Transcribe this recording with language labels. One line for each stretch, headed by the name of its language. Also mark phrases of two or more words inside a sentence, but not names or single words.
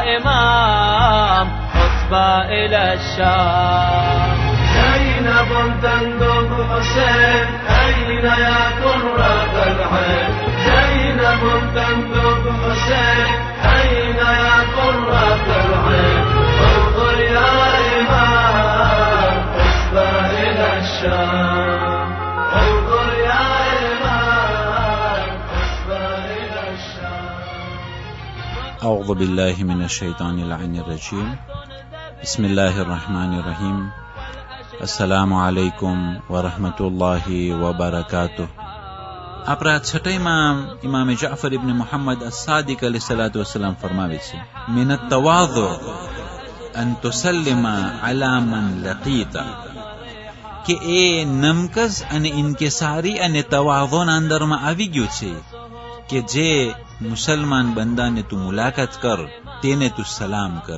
Arabic: إمام حسبى إلى الشام زينب تندب حسين أين يا قرة العين زينب تندب حسين أين يا قرة العين انظر يا إمام حسبى إلى الشام انظر يا إمام حسبى إلى الشام. أعوذ بالله من الشيطان اللعين الرجيم. بسم الله الرحمن الرحيم. السلام عليكم ورحمة الله وبركاته.
Gujarati: આપણા છઠ્ઠામાં ઇમામ જાફર ઇબ્ન મુહમ્મદ અસ-સાદિક
Arabic: عليه الصلاة والسلام
Gujarati: ફરમાવે છે,
Arabic: من التواضع أن تسلم على من لقيت,
Gujarati: કે એ નમકસ અને ઇન્કિસારી અને તવાદુના અંદરમાં આવી ગયું છે કે જે મુસલમાન બંદાને તું મુલાકાત કર તેને તું સલામ કર.